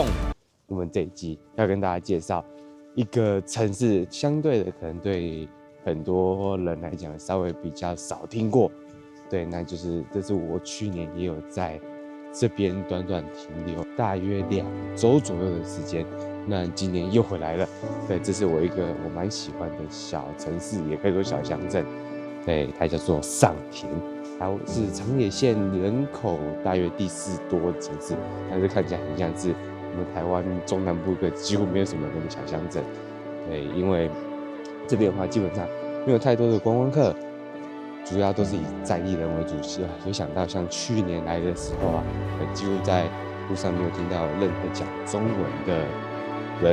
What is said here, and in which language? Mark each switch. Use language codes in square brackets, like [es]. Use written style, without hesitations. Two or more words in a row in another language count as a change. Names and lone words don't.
[zh] 我們這一集要跟大家介紹一個城市，相對的可能對很多人來講稍微比較少聽過，對，那就是这是我去年也有在這邊短短停留大約2周左右的時間，那今年又回來了。對，這是我一個我蠻喜歡的小城市，也可以說小鄉鎮。對，它叫做上田，它是長野縣人口大約第4多的城市，但是看起來很像是我們台灣中南部一個幾乎沒有什麼人的小鄉鎮。對，因為這邊的話基本上沒有太多的觀光客，主要都是以在地人為主。有想到像去年來的時候啊，幾乎在路上沒有聽到任何講中文的人。